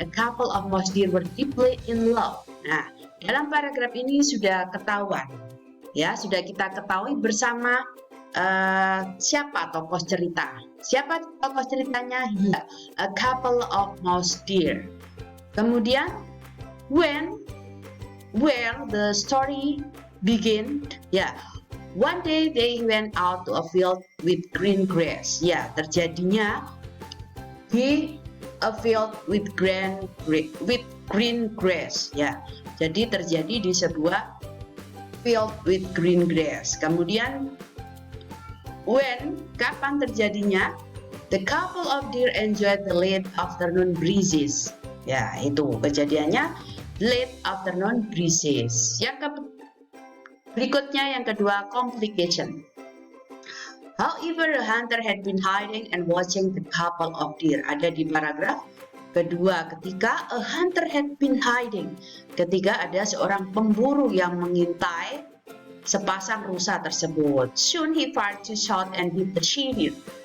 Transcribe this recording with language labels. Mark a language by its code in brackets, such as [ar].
[en] A couple of mouse deer were deeply in love. [id] Nah, dalam paragraf ini sudah ketahuan, ya, sudah kita ketahui bersama siapa tokoh cerita. Siapa tokoh ceritanya? [en] Ya, a couple of mouse deer. Kemudian, where the story begin, ya, one day they went out to a field with green grass. [id] Ya, terjadinya di [en] a field with green grass. [id] Ya, jadi terjadi di sebuah [en] field with green grass. [id] Kemudian kapan terjadinya? [en] The couple of deer enjoyed the late afternoon breezes. [id] Ya, itu kejadiannya [en] late afternoon breezes. [id] Berikutnya yang kedua, [en] complication. However, a hunter had been hiding and watching the couple of deer. [id] Ada di paragraf kedua, ketika [en] a hunter had been hiding. [id] Ketika ada seorang pemburu yang mengintai sepasang rusa tersebut. [en] Soon he fired two shots and hit the she-deer.